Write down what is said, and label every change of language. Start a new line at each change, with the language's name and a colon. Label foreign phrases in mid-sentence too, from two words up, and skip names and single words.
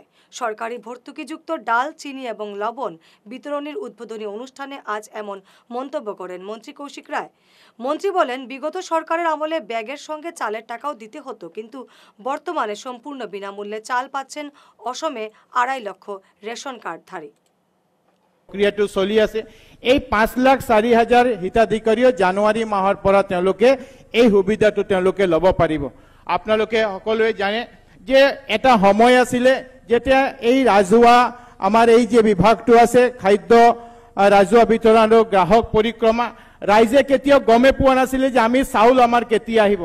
Bangla: সরকারি ভর্তুকিযুক্ত ডাল, চিনি এবং লবণ বিতরণের উদ্বোধনী অনুষ্ঠানে আজ এমন মন্তব্য করেন মন্ত্রী কৌশিক রায়। মন্ত্রী বলেন, বিগত সরকারের আমলে ব্যাগের সঙ্গে চালের টাকাও দিতে হতো, কিন্তু বর্তমানে সম্পূর্ণ বিনামূল্যে চাল পাচ্ছেন অসমে 2.5 লক্ষ রেশন কার্ডধারী।
Assamese: ক্রিয়াটো চলি আছে। এই 5,04,000 হিতাধিকাৰীয়ে জানুৱাৰী মাহৰ পৰা তেওঁলোকে এই সুবিধাটো তেওঁলোকে ল'ব পাৰিব। আপোনালোকে সকলোৱে জানে যে এটা সময় আছিলে যেতিয়া এই ৰাজহুৱা আমাৰ এই যে বিভাগটো আছে খাদ্য ৰাজহুৱা বিতৰণ আৰু গ্ৰাহক পৰিক্ৰমা, ৰাইজে কেতিয়াও গমে পোৱা নাছিলে যে আমি চাউল আমাৰ কেতিয়া আহিব।